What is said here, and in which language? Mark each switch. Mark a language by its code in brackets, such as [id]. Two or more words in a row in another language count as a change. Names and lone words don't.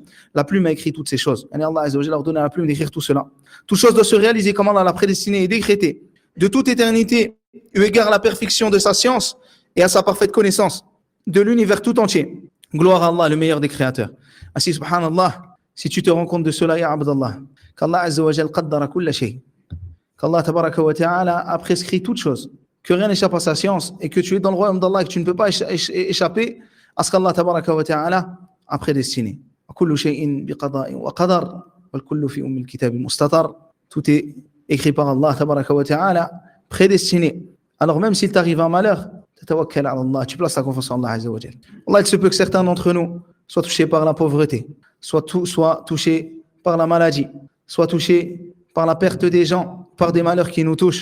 [fr] La plume a écrit toutes ces choses. Et Allah [ar] عز وجل [fr] a ordonné à la plume d'écrire tout cela. Toute chose doit se réaliser comme Allah l'a prédestiné et décrété. De toute éternité, eu égard à la perfection de sa science et à sa parfaite connaissance de l'univers tout entier. Gloire à Allah, le meilleur des créateurs. Ainsi, subhanallah, si tu te rends compte de cela, [ar] يا عبد الله, [fr] qu' [ar] الله عز وجل قدر كل شيء, [fr] qu'Allah [ar] تبارك وتعالى [fr] a prescrit toutes choses, que rien n'échappe à sa science et que tu es dans le royaume d'Allah et que tu ne peux pas échapper à ce qu'Allah [ar] تبارك وتعالى [fr] a prédestiné. [ar] كل شيء بقضاء وقدر والكل في أم الكتاب مستطر. [fr] Tout est écrit par Allah [ar] تبارك وتعالى, [fr] prédestiné. Alors même s'il t'arrive un malheur, [ar] توكل على الله, [fr] tu places ta confiance en Allah [ar] عز وجل. [fr] Allah, il se peut que certains d'entre nous soient touchés par la pauvreté, soit touchés par la maladie, soit touchés par la perte des gens, par des malheurs qui nous touchent.